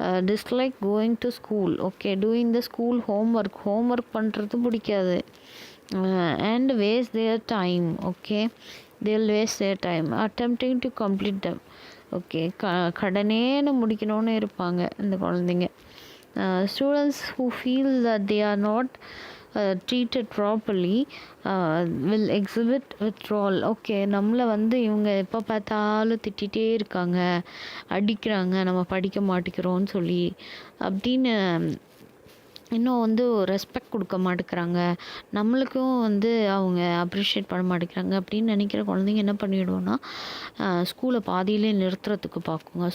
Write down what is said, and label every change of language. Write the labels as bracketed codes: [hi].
[en] Dislike going to school. Okay, doing the school homework [ta] பண்ணுறது பிடிக்காது. [en] And waste their time. Okay, they'll waste their time attempting to complete them. [ta] Okay, கடனேன்னு முடிக்கணும்னு இருப்பாங்க இந்த குழந்தைங்க. [en] Students who feel that they are not treated properly will exhibit withdrawal. [ta] Okay, நம்மளை வந்து இவங்க எப்போ பார்த்தாலும் திட்டிகிட்டே இருக்காங்க, அடிக்கிறாங்க, நம்ம படிக்க மாட்டேங்கிறோன்னு சொல்லி அப்படின்னு இன்னும் வந்து ரெஸ்பெக்ட் கொடுக்க மாட்டேங்கிறாங்க, நம்மளுக்கும் வந்து அவங்க அப்ரிஷியேட் பண்ண மாட்டேங்கிறாங்க அப்படின்னு நினைக்கிற குழந்தைங்க என்ன பண்ணிவிடுவோன்னா ஸ்கூலை பாதியிலே நிறுத்துறதுக்கு பார்க்குங்க.